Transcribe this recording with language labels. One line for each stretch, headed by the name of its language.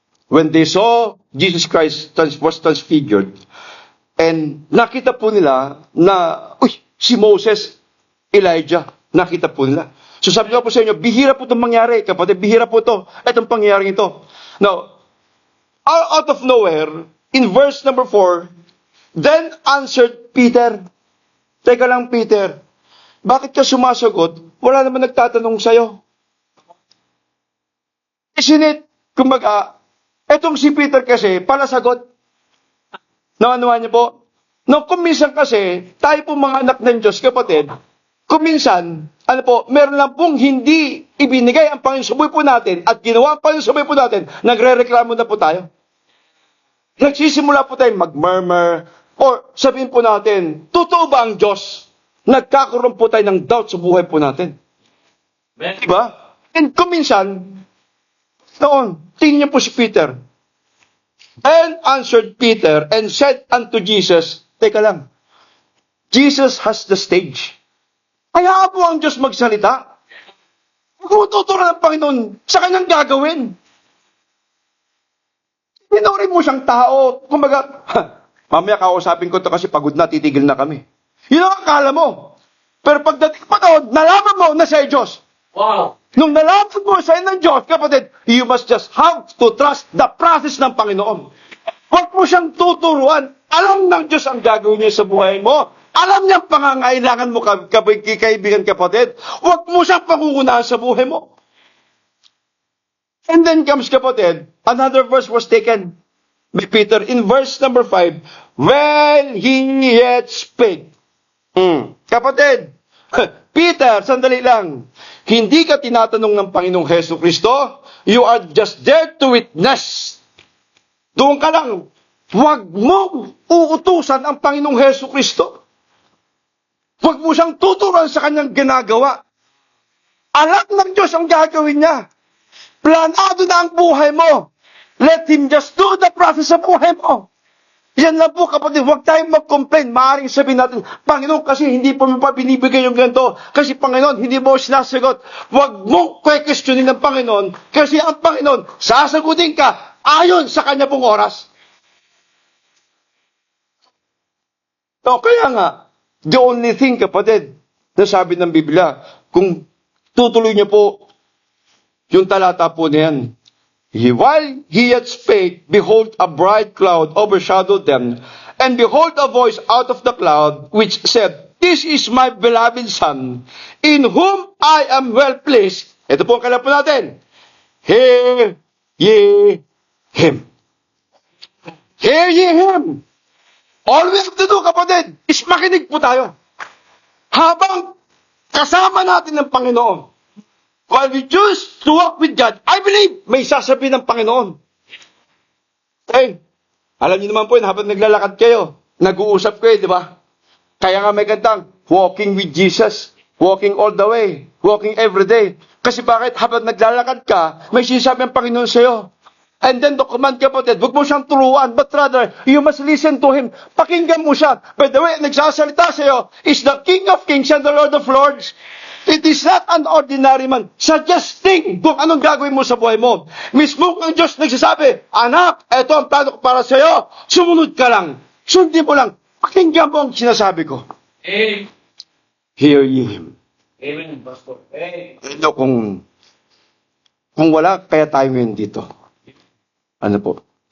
English: when they saw Jesus Christ was transfigured,
Filipino: and nakita po nila na, si Moses, Elijah, nakita po nila. So sabi ko po sa inyo, bihira po itong mangyari, kapatid, bihira po ito, itong pangyayaring ito.
English: Now, out of nowhere, in verse number 4, then answered Peter.
Filipino: Teka lang, Peter, bakit ka sumasagot? Wala naman nagtatanong sa'yo.
English: Isn't it,
Filipino: kumbaga, etong si Peter kasi, palasagot. Nawanuhan niyo po? No, kung minsan kasi, tayo po mga anak ng Diyos, kapatid, kung minsan, meron lang pong hindi ibinigay ang Panginoon sa buhay po natin at ginawa ang Panginoon sa buhay po natin, nagre-reklamo na po tayo. Nagsisimula po tayo mag-murmur, or sabihin po natin, totoo ba ang Diyos? Nagkakaroon po tayo ng doubt sa buhay po natin. Diba? And kung minsan, noon, tingnan niyo po si Peter.
English: And answered Peter and said unto Jesus,
Filipino: teka lang,
English: Jesus has the stage.
Filipino: Kaya po ang Diyos magsalita. Tuturo ng Panginoon sa kanyang gagawin. Pinuri mo siyang tao. Kumbaga, mamaya kausapin ko ito kasi pagod na, titigil na kami. Yun ang akala mo. Pero pagdating pa doon, nalaman mo na siya ay Diyos. Wow. Nung nalaman mo sa ng Diyos, kapatid,
English: you must just have to trust the process
Filipino: ng Panginoon. Huwag mo siyang tuturuan. Alam ng Diyos ang gagawin niya sa buhay mo. Alam niya ang pangangailangan mo, kaibigan, kapatid. Huwag mo siyang pangungunahan sa buhay mo.
English: And then comes, kapatid, another verse was taken by Peter in verse number 5. When he yet spake. Kapatid, Peter,
Filipino: sandali lang. Hindi ka tinatanong ng Panginoong Hesus Kristo.
English: You are just there to witness.
Filipino: Doon ka lang. Huwag mong uutusan ang Panginoong Hesus Kristo. Huwag mo siyang tuturuan sa kanyang ginagawa. Alam ng Diyos ang gagawin niya. Planado na ang buhay mo.
English: Let Him just do the process
Filipino: sa buhay mo. Yan lang po, kapatid. Huwag tayong mag-complain. Maaaring sabihin natin, Panginoon, kasi hindi po mo pa binibigay yung ganito. Kasi Panginoon, hindi mo sinasagot. Huwag mong questionin ng Panginoon. Kasi ang Panginoon, sasagutin ka ayon sa kanya pong oras.
English: So, kaya nga, the only thing, kapatid,
Filipino: na sabi ng Biblia, kung tutuloy niyo po yung talata po na yan,
English: while he yet spake, behold, a bright cloud overshadowed them, and behold, a voice out of the cloud, which said, This is my beloved Son, in whom I am well pleased.
Filipino: Ito po ang kailangan po natin.
English: Hear ye him. Hear ye him. All we have to do, kapatid, is
Filipino: makinig po tayo. Habang kasama natin ng Panginoon,
English: while we choose to walk with God, I believe
Filipino: may sasabihin ng Panginoon. Okay, alam niyo naman po yun, habang naglalakad kayo, nag-uusap kayo, di ba? Kaya nga may kantang,
English: walking with Jesus, walking all the way, walking every day.
Filipino: Kasi bakit? Habang naglalakad ka, may sinasabi ang Panginoon sa'yo.
English: And then the command, kapatid,
Filipino: huwag mo siyang turuan,
English: but rather, you must listen to Him.
Filipino: Pakinggan mo siya.
English: By the way,
Filipino: nagsasalita sa'yo
English: is the King of Kings and the Lord of Lords. It is not an ordinary man.
Filipino: Suggesting kung anong gagawin mo sa buhay mo. Mismo ang Diyos nagsasabi, Anak, ito ang plano ko para sa'yo. Sumunod ka lang. Sundin mo lang. Pakinggan mo ang sinasabi ko. Amen.
English: Hear ye Him. Amen, Pastor. Amen.
Filipino: Ito kung wala, kaya tayo ngayon dito. Ano po?